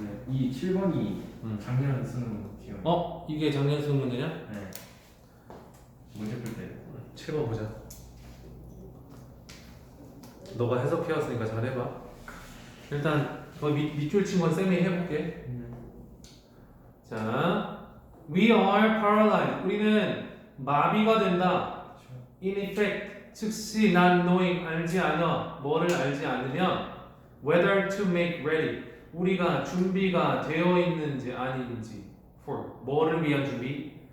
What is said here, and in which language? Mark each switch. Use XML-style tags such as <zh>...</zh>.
<ko>이 7번이 작년 수능 기억. 이게 작년 수능 문제냐? 네. 문제 풀 때. 채워보자. 너가 해석해왔으니까 잘해봐. 일단 그 밑줄 친 건 쌤이 해볼게.</ko> <en>자, we are paralyzed. 우리는 마비가 된다. In effect,</en> <ko>즉시 not knowing 알지 않아 뭐를 알지 않으면 whether to make ready 우리가 준비가 되어 있는지 아닌지 for 뭐를 위한 준비?</ko>